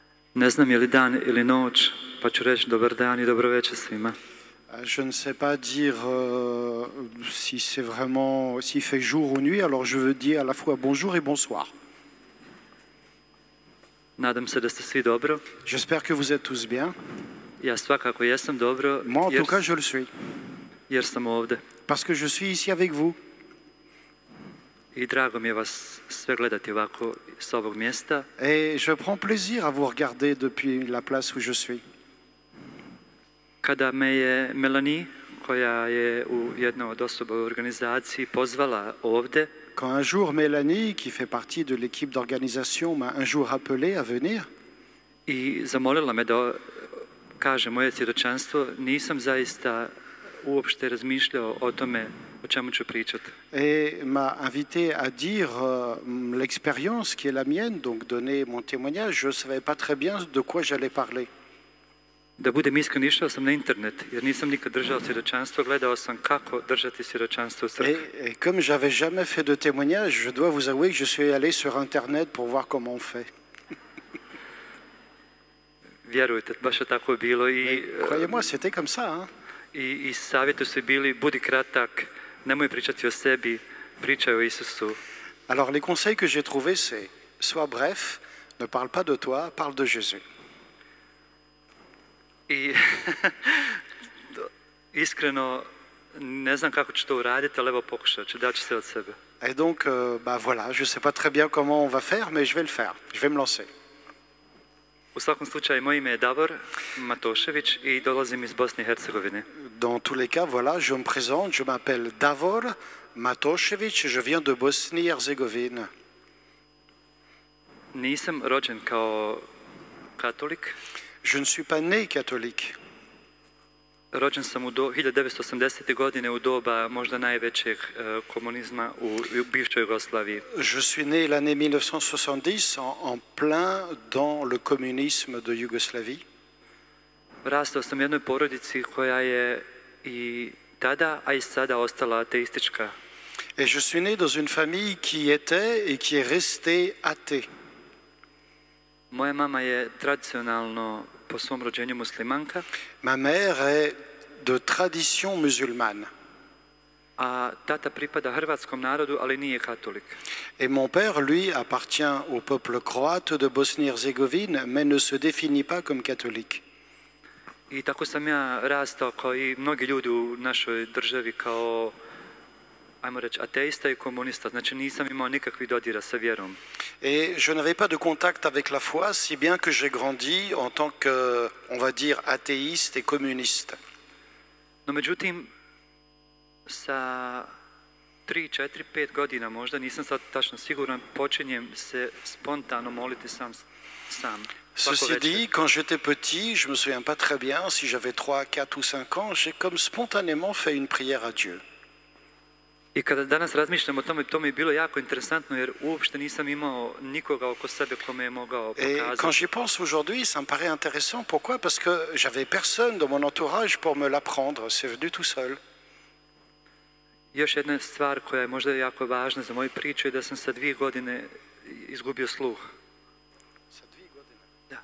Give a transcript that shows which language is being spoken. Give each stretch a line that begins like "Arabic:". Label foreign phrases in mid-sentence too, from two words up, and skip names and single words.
Bosnian: Ne znam je li dan ili noć, pa ću reći dobar dan i dobro večer svima.
French: Je ne sais pas dire si c'est vraiment, s'il fait jour ou nuit, alors je veux dire à la fois bonjour et bonsoir.
Bosnian: Nadam se da ste svi dobro.
French: J'espère que vous êtes tous bien.
Bosnian: Ja svakako jesam dobro,
French: Moi, en tout cas, je le suis.
Bosnian: jer sam ovde.
French: Parce que je suis ici avec vous.
Bosnian: I drago mi je vas sve gledati ovako s ovog mjesta.
French: Et je prends plaisir à vous regarder depuis la place où je suis.
Bosnian: Kada me je Melanie, koja je u jednoj od osoba u organizaciji, pozvala ovde,
French: Quand un jour Mélanie, qui fait partie de l'équipe d'organisation, m'a un jour appelé à venir,
Bosnian: i zamolila me da kažem moje svjedočanstvo, nisam zaista uopšte razmišljao o tome o čemu ću pričati.
French: et m'a invité à dire l'expérience qui est la mienne, donc donner mon témoignage. Je ne savais pas très bien de quoi j'allais parler.
Bosnian: Da budem iskren, išao sam na internet, jer nisam nikad držao svjedočanstvo, gledao sam kako držati svjedočanstvo u crkvi.
French: Et comme j'avais jamais fait de témoignage, je dois vous avouer que je suis allé sur Internet pour voir comment on fait.
Bosnian: Vjerujte, baš je tako bilo
French: Croyez-moi, c'était comme ça. Hein?
Bosnian: i savjeti su bili, budi kratak, nemoj pričati o sebi, pričaj o Isusu.
French: Alors les conseils que j'ai trouvés, c'est sois bref, ne parle pas de toi, parle de Jésus.
Bosnian: I iskreno ne znam kako ću to uraditi, ali evo pokušat ću, daću se od sebe.
French: Et donc, voilà, je ne sais pas très bien comment on va faire, mais je vais le faire. Je vais me lancer.
Bosnian: U svakom slučaju, moje ime je Davor Matošević i dolazim iz Bosne i Hercegovine.
French: Dans tous les cas, voilà, je me présente, je m'appelle Davor Matošević, je viens de Bosnie-Herzégovine.
Bosnian: Nisam rođen kao katolik.
French: Je ne suis pas né catholique.
Bosnian: Rođen sam u 1980. godine u doba možda najvećeg komunizma u bivšoj Jugoslaviji.
French: Je suis né l'année 1970 en plein dans le communisme de Yougoslavie.
Bosnian: Rastao sam u jednoj porodici koja je i tada, a i sada ostala ateistička.
French: Et je suis né dans une famille qui était et qui est restée athée.
Bosnian: Moja mama je tradicionalno po svom rođenju muslimanka,
French: Ma mère est de tradition musulmane.
Bosnian: a tata pripada hrvatskom narodu, ali nije katolik.
French: Et mon père, lui, appartient au peuple croate de Bosnie-Herzégovine, mais ne se définit pas comme catholique.
Bosnian: I tako sam ja rastao kao i mnogi ljudi u našoj državi kao, ajmo reći, ateista i komunista. Znači nisam imao nikakvih dodira sa vjerom.
French: Et je n'avais pas de contact avec la foi, si bien que j'ai grandi en tant que, on va dire, athéiste et communiste.
Bosnian: No međutim, sa 3, 4, 5 godina možda, nisam sad tačno siguran, počinjem se spontano moliti sam.
French: Ceci dit, quand j'étais petit, je ne me souviens pas très bien, si j'avais 3, 4 ou 5 ans, j'ai comme spontanément fait une prière à Dieu.
Bosnian: I kada danas razmišljam o tome, to mi je bilo jako interesantno jer uopšte nisam imao nikoga oko sebe kome je mogao
French: Et
Bosnian: pokazati.
French: quand j'y pense aujourd'hui, ça me paraît intéressant. Pourquoi? Parce que j'avais personne dans mon entourage pour me l'apprendre. C'est venu tout seul.
Bosnian: Još jedna stvar koja je možda jako važna za moju priču je da sam sa 2 godine izgubio sluh. Da.